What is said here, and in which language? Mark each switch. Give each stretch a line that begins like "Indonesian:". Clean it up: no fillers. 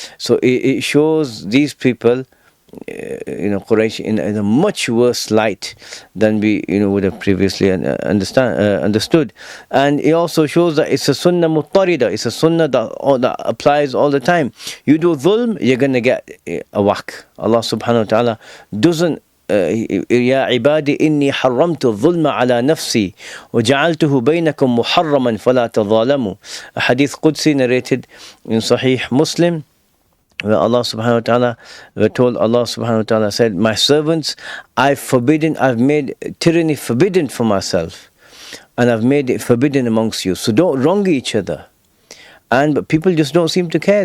English: So it shows these people, Quraysh in a much worse light than we would have previously understood. And it also shows that it's a sunnah muttarida. It's a sunnah that applies all the time. You do dhulm, you're going to get a whack. Allah subhanahu wa ta'ala doesn't
Arabic: يا عبادي إني حرمت الظلم على نفسي وجعلته بينكم محرما فلا تظالموا.
English: A hadith Qudsi narrated in Sahih Muslim, where Allah subhanahu wa ta'ala, we're told Allah subhanahu wa ta'ala said, my servants, I've made tyranny forbidden for myself, and I've made it forbidden amongst you. So don't wrong each other. But people just don't seem to care.